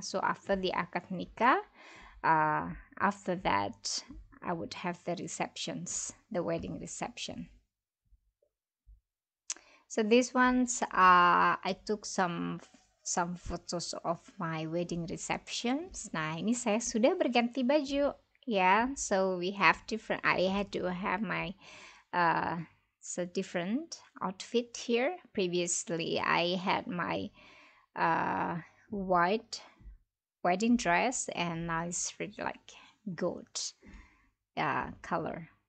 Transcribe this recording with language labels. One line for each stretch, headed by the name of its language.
English: So after the akad nikah, after that, I would have the receptions, the wedding reception. So these ones, I took some photos of my wedding receptions.
Indonesian: Nah, ini saya sudah berganti baju, ya.
English: So we have different. I had to have my different outfit here. Previously, I had my white wedding dress, and now it's really like gold color.